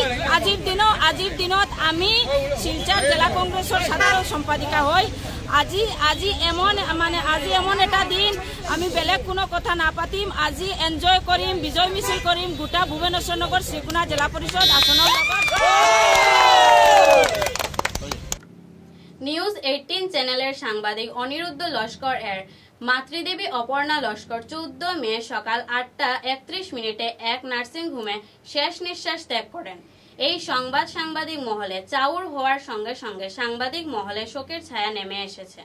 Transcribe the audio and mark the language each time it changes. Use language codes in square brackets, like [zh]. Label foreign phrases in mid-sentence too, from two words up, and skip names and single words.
[as] আজিৰ দিনত আমি শিলচৰ জিলা কংগ্ৰেছৰ সাধাৰণ সম্পাদিকা হৈ আজি এমন এটা দিন আমি বেলেগ কোনো কথা নাপাতিম। আজি এনজয় কৰিম, বিজয় মিছিল কৰিম গোটা ভুবনেশ্বৰ নগৰ শ্ৰীকোনা জিলা পৰিষদ আসনৰ লগত। [bn] নিউজ 18 চ্যানেলের সাংবাদিক অনিরুদ্ধ লস্কর এর মাতৃদেবী অপর্ণা লস্কর 14 মে সকাল 8:31 এক নার্সিং হোমে শেষ নিঃশ্বাস ত্যাগ করেন। এই সংবাদ সাংবাদিক মহলে চাউর হওয়ার সঙ্গে সঙ্গে সাংবাদিক মহলে শোকের ছায়া নেমে এসেছে।